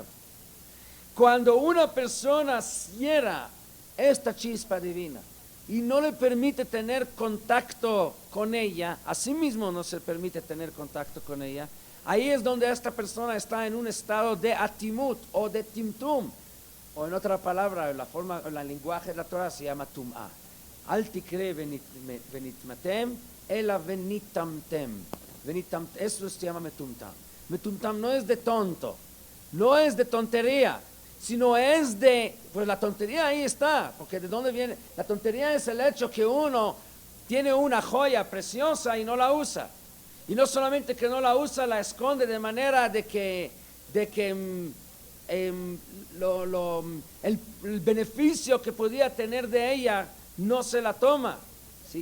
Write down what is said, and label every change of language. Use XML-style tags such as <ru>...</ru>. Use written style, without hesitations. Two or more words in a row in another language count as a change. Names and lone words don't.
<es>Cuando una persona cierra esta chispa divina y no le permite tener contacto con ella, así mismo no se permite tener contacto con ella, ahí es donde esta persona está en un estado de atimut o de timtum, o en otra palabra, el lenguaje de la Torah se llama tum'a.</es> <he>אל תקרי ונטמתם, אלא ונטמטם.</he> <es>Eso se llama metumtam. Metumtam no es de tonto, no es de tontería, sino es pues la tontería ahí está, porque ¿de dónde viene? La tontería es el hecho que uno tiene una joya preciosa y no la usa. Y no solamente que no la usa, la esconde de manera de que el beneficio que podía tener de ella no se la toma, ¿sí?</es>